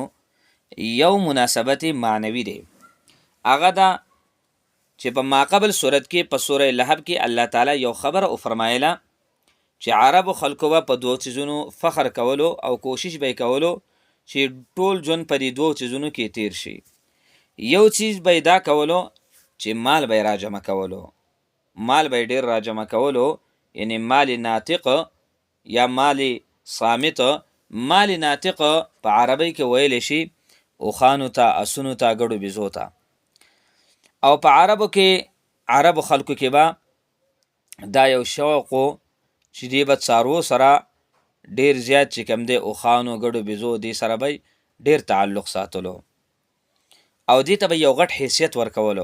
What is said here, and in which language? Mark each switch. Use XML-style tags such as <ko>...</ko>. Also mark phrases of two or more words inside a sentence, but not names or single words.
<ps>یو مناسبت معنوي دی، هغه دا چې په ماقبل صورت کې په سوره لهب کې الله تعالی یو خبره او فرمایله چې عربو خلکو به په دوه چیزونو فخر کولو او کوشش به کولو چې ټول ژوند په دې دوه چیزونو کې تیر شي. یو چیز به دا کولو چې مال به راجمع کولو، مال به ډیر راجمع کولو، یعنی</ps> <ar>مال ناطق یا مال صامت. مال ناطق</ar> <ps>په عربی کې ویل شي اوخانو ته، اسونو ته، ګړو بيزو ته. او په عربو خلکو کې به دا یو شوق چې دی به څارو سره ډیر زیات چې کم دی اوخانو، ګړو بيزو، دی سره به ډیر تعلق ساتلو او دی ته به یو غټ حیثیت ورکولو.</ps>